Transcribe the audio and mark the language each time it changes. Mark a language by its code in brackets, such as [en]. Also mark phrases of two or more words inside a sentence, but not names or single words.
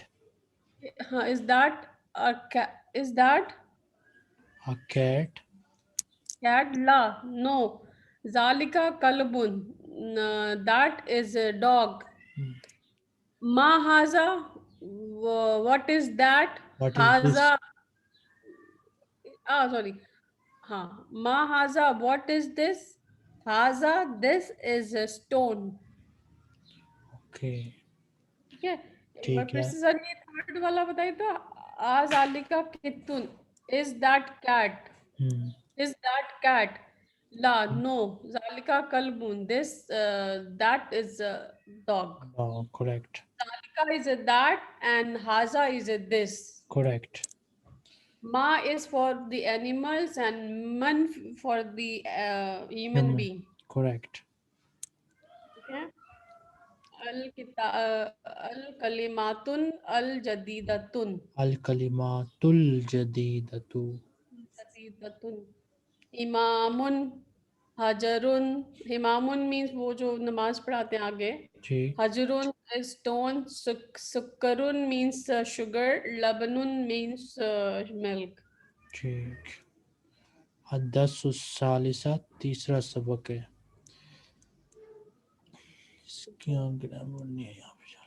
[en] Is that a cat? Is that A cat? cat? La, no. [ar] ذلك كلب, [en] that is a dog. [ar] ما هذا, [en] what is that? What is this? Haza, sorry. [ar] ما هذا, [en] what is this? Haza, this is a stone. Okay. [hi] ठीक है, एक बार ठीक फिर है. से सर ये थर्ड वाला बताइए तो। [ar] أذلك قط, [en] is that cat? Hmm. is that cat? ला, नो। [ar] ذلك كلب, [en] this that is dog. Oh, correct. जालिका इज a that and haza is a this. Correct. Ma is for the animals and man for the human Human. being. Correct. [ar] Okay. الكلمة الجديدة. الكلمة الجديدة. جديدة. إمام، حجر. [hi] इमामुन मीन्स वो जो नमाज पढ़ाते हैं आगे। जी. [en] हजरुन स्टोन। सुक्करुन means sugar. लबनुन means milk. [hi] ठीक. हदसुस्सालिसा तीसरा सबक है. इसकी ग्रामर नहीं है यहाँ पे.